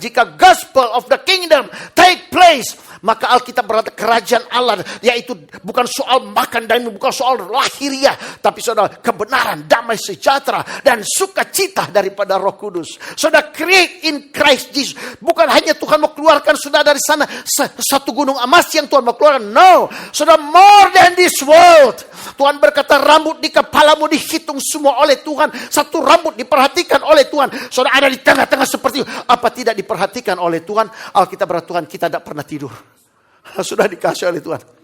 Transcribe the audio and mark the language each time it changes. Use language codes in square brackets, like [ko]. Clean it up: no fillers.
[id] Jika [en] gospel of the kingdom take place, [id] maka Alkitab berkata kerajaan Allah, yaitu bukan soal makan dan bukan soal lahiriah, tapi saudara kebenaran, damai sejahtera, dan sukacita daripada Roh Kudus. Saudara create in Christ Jesus. Bukan hanya Tuhan mau keluarkan saudara dari sana satu gunung emas yang Tuhan mau keluarkan. [en] No, saudara, more than this world. [id] Tuhan berkata rambut di kepalamu dihitung semua oleh Tuhan. Satu rambut diperhatikan oleh Tuhan. Saudara ada di tengah-tengah seperti itu. Apa tidak diperhatikan oleh Tuhan? Alkitab berkata Tuhan kita tidak pernah tidur. Sudah dikasih oleh Tuhan.